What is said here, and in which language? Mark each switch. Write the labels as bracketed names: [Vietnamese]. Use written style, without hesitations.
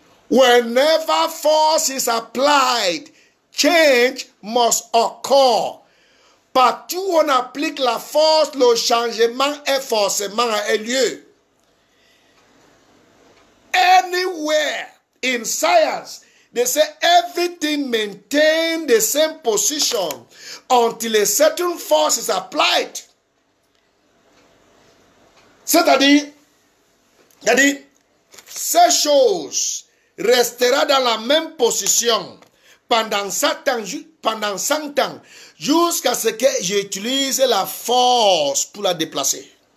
[English] Whenever force is applied, change must occur. [French] Partout où on applique la force, le changement est forcément un lieu. [English] Anywhere in science, they say everything maintains the same position until a certain force is applied. [French] C'est-à-dire, ces choses resteront dans la même position pendant 100 ans, jusqu'à ce que j'utilise la force pour la déplacer.